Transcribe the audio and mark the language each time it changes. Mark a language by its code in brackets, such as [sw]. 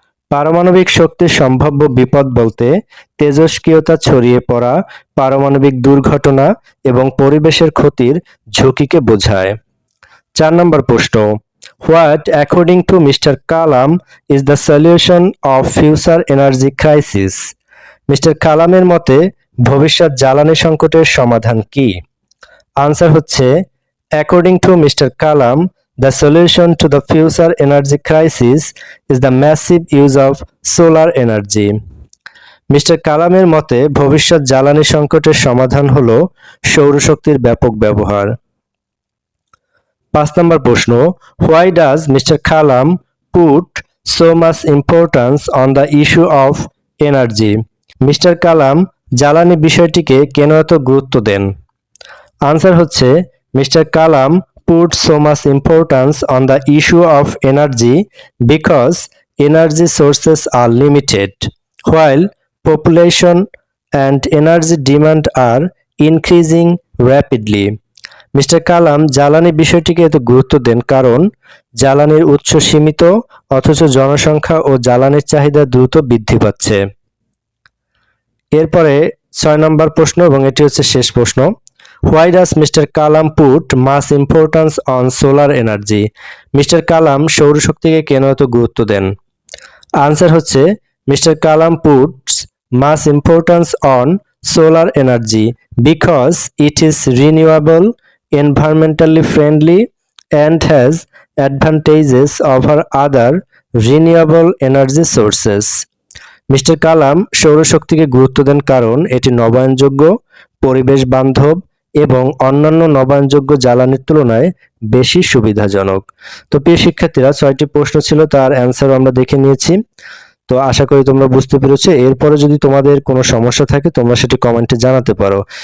[bn] পারমাণবিক শক্তির সম্ভাব্য বিপদ বলতে তেজস্ক্রিয়তা ছড়িয়ে পড়া, পারমাণবিক দুর্ঘটনা এবং পরিবেশের ক্ষতির ঝুঁকিকে বোঝায়। 4 নম্বর প্রশ্ন, [en] What according to mister Kalam is the solution of future energy crisis? [bn] Mister কালামের মতে ভবিষ্যৎ জ্বালানি সংকটের সমাধান কি? আনসার হচ্ছে [en] According to mister Kalam, the solution to the future energy crisis is the massive use of solar energy. [bn] Mister কালামের মতে ভবিষ্যৎ জ্বালানি সংকটের সমাধান হলো সৌরশক্তির ব্যাপক ব্যবহার। 5 নম্বর প্রশ্ন, [en] why does Mr. Kalam put so much importance on the issue of energy? [bn] Mister কালাম জ্বালানি বিষয়টিকে কেন এত গুরুত্ব দেন? আনসার হচ্ছে [en] Mister Kalam put so much importance on the issue of energy because energy sources are limited, while population and energy demand are increasing rapidly. [bn] Mister কালাম জ্বালানি বিষয়টিকে এত গুরুত্ব দেন কারণ জ্বালানির উৎস সীমিত অথচ জনসংখ্যা ও জ্বালানির চাহিদা দ্রুত বৃদ্ধি পাচ্ছে। এরপরে 6 নম্বর প্রশ্ন এবং এটি হচ্ছে শেষ প্রশ্ন, [en] Why does Mr. Kalam put much importance on solar energy? [bn] Mister কালাম সৌরশক্তিকে কেন এত গুরুত্ব দেন? আনসার হচ্ছে [en] Mister Kalam puts much importance on solar energy because it is renewable, environmentally friendly, and has advantages over other renewable energy sources. [bn] Mister কালাম সৌরশক্তিকে গুরুত্ব দেন কারণ এটি নবায়নযোগ্য, পরিবেশ বান্ধব এবং অন্যান্য নবায়নযোগ্য জ্বালানির তুলনায় বেশি সুবিধাজনক। তো প্রিয় শিক্ষার্থীরা ৬টি প্রশ্ন ছিল, তার অ্যান্সারও আমরা দেখে নিয়েছি। তো আশা করি তোমরা বুঝতে পেরেছো। এরপরে যদি তোমাদের কোনো সমস্যা থাকে তোমরা সেটি কমেন্টে জানাতে পারো।